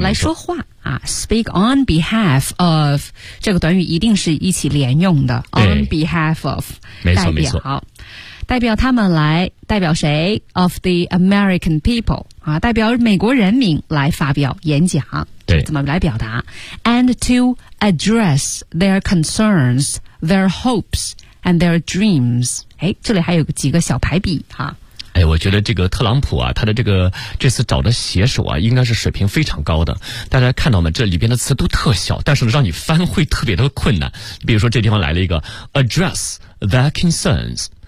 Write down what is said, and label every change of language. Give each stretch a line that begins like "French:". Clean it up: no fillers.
Chinese: 来说话啊。
English: speak on behalf of，
Chinese: 这个短语一定是一起连用的。
English: on behalf of，
Chinese: 没错没错，代表他们来，代表谁？
English: of the American people
Chinese: 啊，代表美国人民来发表演讲。对，怎么来表达
English: ？And to address their concerns, their hopes, and their dreams。
Chinese: 哎，这里还有几个小排比哈。哎，我觉得这个特朗普啊，他的这次找的写手啊，应该是水平非常高的。大家看到吗？这里边的词都特小，但是呢，让你翻会特别的困难。比如说，这地方来了一个
English: address their concerns。